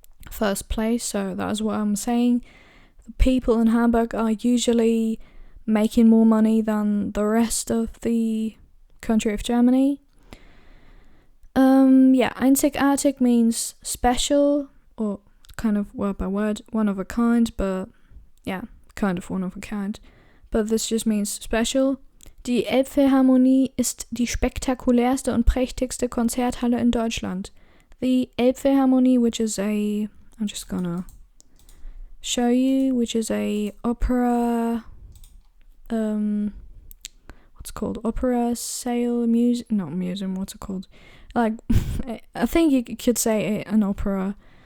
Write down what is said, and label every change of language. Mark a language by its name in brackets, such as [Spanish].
[English] First place, so that is what I'm saying. The people in Hamburg are usually making more money than the rest of the country of Germany. Einzigartig means special, or kind of word by word, one of a kind, but yeah, kind of one of a kind. But this just means special. [German] Die Elbphilharmonie ist die spektakulärste und prächtigste Konzerthalle in Deutschland. [English] The Elbphilharmonie, which is I'm just gonna show you, which is a opera, what's it called? Opera sale not museum, what's it called? Like, I think you could say an opera.